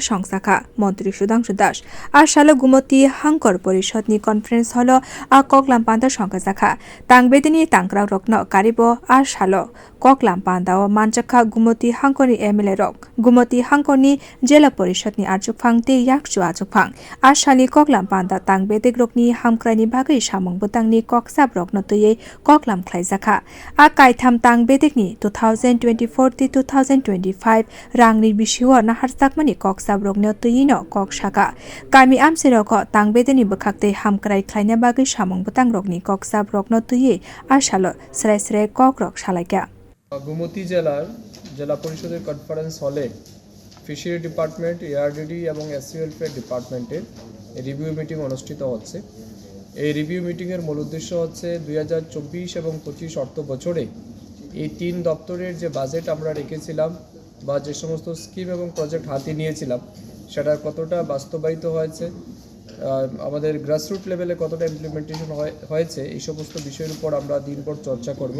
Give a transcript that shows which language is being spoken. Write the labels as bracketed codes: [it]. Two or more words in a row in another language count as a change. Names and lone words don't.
[trp] songsakha montri sudangshu das a shala gumoti hangkor porishotni conference holo a koklam panda songkha tangbedeni tangkrak rokno karibo a shalo koklam panda o manchakha gumoti hangkoni MLA rok gumoti hangkoni jela porishotni achukphang te yakchu achukphang a shali koklam panda tangbedek rokni hamkraini bagai samung butangni koksap rokno tuye koklam khwlaikha a Kaitham tangbedekni 2024-2025 rangni bishiwo naharsakmani koksap rokno tuyino kokshaka kami amseroko tangbedeni bkhakte hamkrai khlaina bagai samung butang rokni koksap rokno tuye ashalo srai srai kokrok salaika [bn] গুমতি জেলা পরিষদের [en] conference hall fishery department ARDD [bn] এবং [en] SC welfare department review meeting [bn] অনুষ্ঠিত হচ্ছে। এই [en] review meeting [bn] মূল উদ্দেশ্য হচ্ছে 2024 এবং 25 অর্থ বছরে এই তিন দপ্তরের যে বাজেট আমরা রেখেছিলাম বা যে সমস্ত স্কিম এবং প্রজেক্ট হাতে নিয়েছিলাম সেটা কতটা বাস্তবায়িত হয়েছে, আমাদের [en] grassroot level [bn] কতটা ইমপ্লিমেন্টেশন হয়েছে, এই সমস্ত বিষয়ের উপর আমরা দিনভর চর্চা করব।